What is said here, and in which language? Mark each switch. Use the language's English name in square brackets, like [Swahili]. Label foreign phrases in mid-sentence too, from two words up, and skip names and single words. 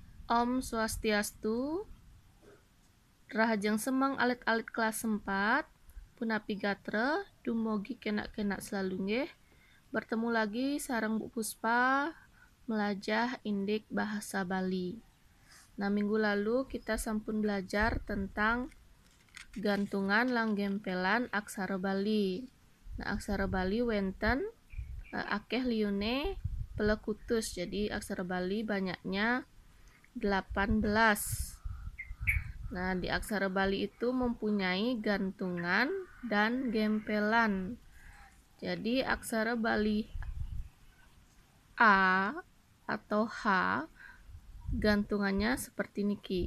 [Balinese] Om Swastiastu, Rahajeng Semang alit-alit kelas 4, Punapi Gatra, dumugi kenak-kenak selalu nggih. [Indonesian] Bertemu lagi [Balinese] sareng Bu Puspa melajah indik bahasa Bali. [Indonesian] Nah, minggu lalu kita sampun belajar tentang gantungan lang gempelan aksara Bali. [Balinese] Nah, aksara Bali wenten akeh liune pelekutus. [Indonesian] Jadi aksara Bali banyaknya 18. Nah, di aksara Bali itu mempunyai gantungan dan gempelan. Jadi aksara Bali A atau H gantungannya seperti niki.